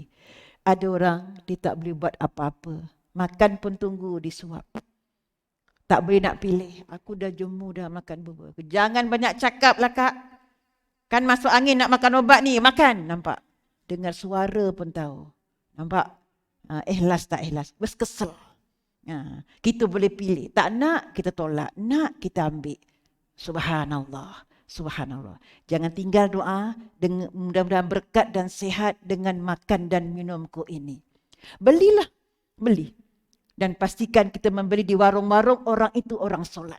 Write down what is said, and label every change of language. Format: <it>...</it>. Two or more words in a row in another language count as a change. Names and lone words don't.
<ms>Ada orang, dia tak boleh buat apa-apa. Makan pun tunggu disuap. Tak boleh nak pilih. Aku dah jemu dah makan bubur. Jangan banyak cakap lah Kak. Kan masuk angin nak makan obat ni, makan. Nampak? Dengar suara pun tahu. Nampak? Ikhlas tak ikhlas. Bes kesel. Kita boleh pilih. Tak nak, kita tolak. Nak, kita ambil. Subhanallah. Subhanallah. Jangan tinggal doa. Mudah-mudahan berkat dan sihat dengan makan dan minumku ini. Belilah. Beli. Dan pastikan kita membeli di warung-warung, orang itu orang solat.</ms>